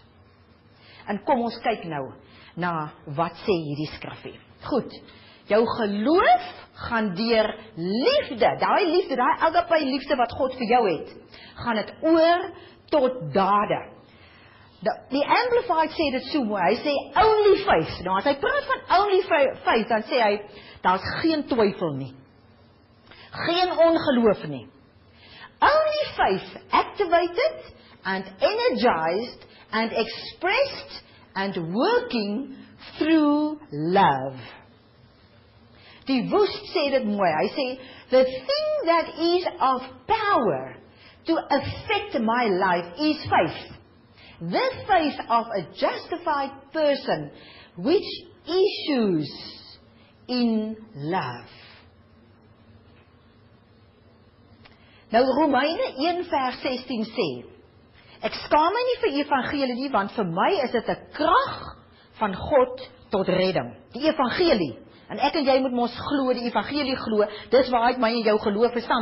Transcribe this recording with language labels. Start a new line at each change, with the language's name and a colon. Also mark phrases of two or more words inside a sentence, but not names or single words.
Afrikaans: En kom ons kyk nou na wat sê hierdie skrifgie. Goed, jou geloof gaan deur liefde, daai agape liefde wat God vir jou het, gaan dit oor tot dade. Die Amplified sê dit so mooi, hy sê
English: only faith.
Afrikaans: Nou as hy praat van
English: only faith,
Afrikaans: dan sê hy, daar's geen twyfel nie. Geen ongeloof nie.
English: Only faith activated and energized and expressed and working through love.
Afrikaans: Die Woest sê dit mooi, hy sê,
English: the thing that is of power to affect my life is faith. The faith of a justified person which issues in love.
Afrikaans: Nou Romeine 1 vers 16 sê, ek skaam my nie vir evangelie nie, want vir my is dit 'n krag van God tot redding. Die evangelie. En ek en jy moet ons glo, die evangelie glo, dis waaruit my en jou geloof bestaan.